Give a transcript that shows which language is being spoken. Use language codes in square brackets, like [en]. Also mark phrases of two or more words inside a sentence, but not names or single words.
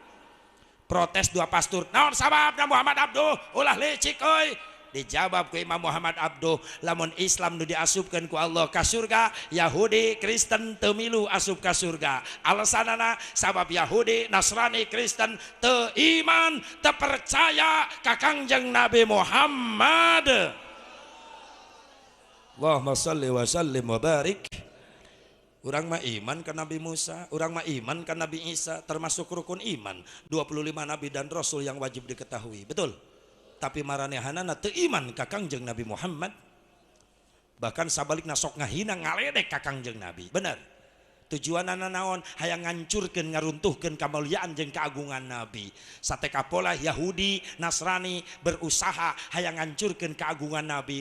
[su] Protes dua pastor, naon sababna Muhammad Abduh ulah licik euy? Dijawab ku Imam Muhammad Abduh, lamun Islam nu diasupkeun ku Allah ka surga, Yahudi Kristen teu milu asup ka surga. Alasanana sabab Yahudi Nasrani Kristen teu iman, teu percaya ka Kangjeng Nabi Muhammad. [ar] اللهم صل وسلم وبارك. [su] Urang mah iman ka Nabi Musa, urang mah iman ka Nabi Isa, [id] termasuk rukun iman 25 nabi dan rasul yang wajib diketahui, betul? [su] Tapi maranehanana teu iman ka Kangjeng Nabi Muhammad. Bahkan sabalikna sok ngahina ngaledek ka Kangjeng Nabi. Bener. Tujuanana naon? Hayang ngancurkeun ngaruntuhkeun kamuliaan jeung keagungan Nabi. Sateka pola Yahudi Nasrani berusaha hayang ngancurkeun keagungan Nabi.